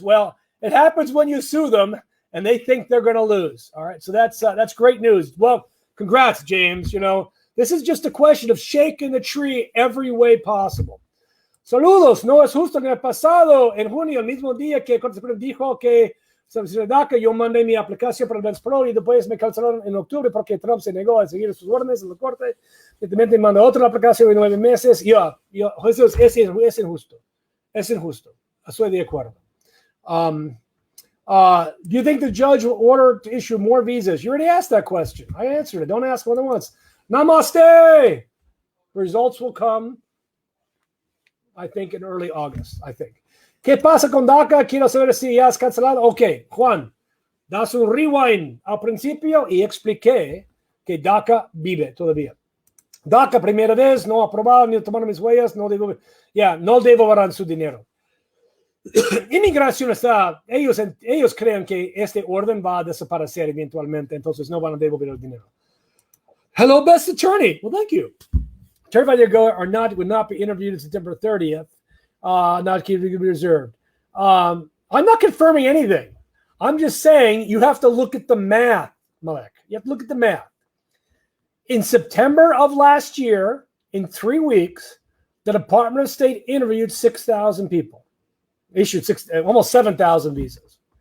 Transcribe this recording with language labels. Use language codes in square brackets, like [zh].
[en] Well, it happens when you sue them and they think they're going to lose. All right. So that's great news. Well, congrats, James. You know, this is just a question of shaking the tree every way possible. [es] Saludos. No es justo que en el pasado, en junio, el mismo día que el Corte Suprema dijo que sobre DACA, yo mandé mi aplicación para el Parole y después me cancelaron en octubre porque Trump se negó a seguir sus órdenes en la Corte. Evidentemente mandó otra aplicación de 9 meses. Eso es injusto. Es injusto. Estoy de acuerdo. [en] Do you think the judge will order to issue more visas? You already asked that question. I answered it. Don't ask more than once. Namaste. Results will come, I think, in early August, I think. [es] ¿Qué pasa con DACA? Quiero saber si ya has cancelado. Ok, Juan, das un rewind al principio y expliqué que DACA vive todavía. DACA, primera vez, no aprobado, ni tomaron mis huellas, no devolverán su dinero. Inmigración está, ellos creen que este orden va a desaparecer eventualmente, entonces no van a devolver el dinero. [en] Hello, best attorney. Well, thank you. Attorney Vallejo would not be interviewed on September 30th. Not to be reserved. I'm not confirming anything. I'm just saying you have to look at the math, Malek. You have to look at the math. In September of last year, in 3 weeks, the Department of State interviewed 6,000 people, issued almost 7,000 visas.